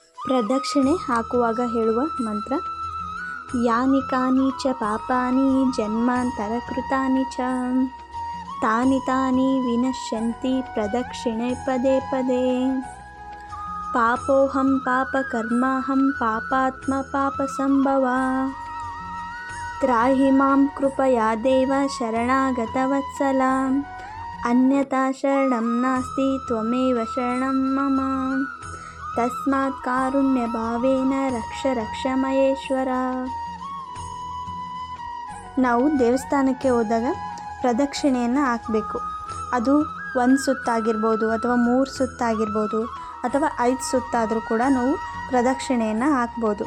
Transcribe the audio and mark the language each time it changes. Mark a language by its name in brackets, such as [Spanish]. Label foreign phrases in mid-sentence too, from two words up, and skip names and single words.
[Kannada] ಪ್ರದಕ್ಷಿಣೆ ಹಾಕುವಾಗ ಹೇಳುವ ಮಂತ್ರ. [Sanskrit] ಯಾನಿ ಕಾನಿ ಚ ಪಾಪಾನಿ ಜನ್ಮಾಂತರಕೃತಾನಿ ಚ ತಾನಿ ತಾನಿ ವಿನಶ್ಯಂತಿ ಪ್ರದಕ್ಷಿಣೆ ಪದೇ ಪದೇ. ಪಾಪೋಹಂ ಪಾಪಕರ್ಮಾಹಂ ಪಾಪಾತ್ಮ ಪಾಪಸಂಭವ. ತ್ರಾಹಿ ಮಾಂ ಕೃಪಯಾ ದೇವ ಶರಣಾಗತವತ್ಸಲ. ಅನ್ಯತಾ ಶರಣಂ ನಾಸ್ತಿ ತ್ವಮೇವ ಶರಣಂ ಮಮ. ತಸ್ಮಾತ್ ಕಾರುಣ್ಯ ಭಾವೇನ ರಕ್ಷ ರಕ್ಷ ಮಹೇಶ್ವರ. [Kannada] ನಾವು ದೇವಸ್ಥಾನಕ್ಕೆ ಹೋದಾಗ ಪ್ರದಕ್ಷಿಣೆಯನ್ನು ಹಾಕಬೇಕು. ಅದು 1 ಸುತ್ತಾಗಿರ್ಬೋದು ಅಥವಾ 3 ಸುತ್ತಾಗಿರ್ಬೋದು ಅಥವಾ 5 ಸುತ್ತಾದರೂ ಕೂಡ ನಾವು ಪ್ರದಕ್ಷಿಣೆಯನ್ನು ಹಾಕ್ಬೋದು.